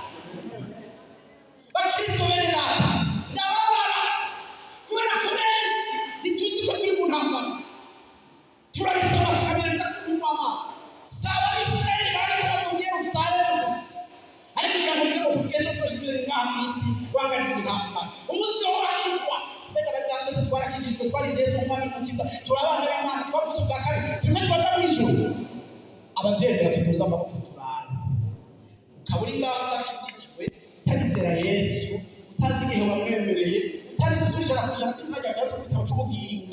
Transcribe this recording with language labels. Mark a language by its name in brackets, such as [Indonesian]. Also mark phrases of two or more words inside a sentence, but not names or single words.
[Rundi] Bakristo bene data ndababara kubera ko benshi ntituzi ko turi mu ntambara, turabisoma tukabireka kunywa amazi. Saba Isirayeli bari kuba mu Yerusalemu gusa, ariko kugira ngo ugere ku gihe cyose usubire ngaha mu isi wangajije intambara. Umunsi wo wakizwa mbega bari data twese twarakijijwe, twarize Yesu umwami n'umukiza, turi abana b'Imana, twavuze ubwa kabiri, turimo turaja mu ijuru. Abavyeyi baratubuza amaboko turara, ukaba uri ngaho udakijijwe utarizera Yesu, utazi igihe wamwemereye, utarisubije ijana ku ijana kw'izina rya Yesu mu gitabo c'ubugingo.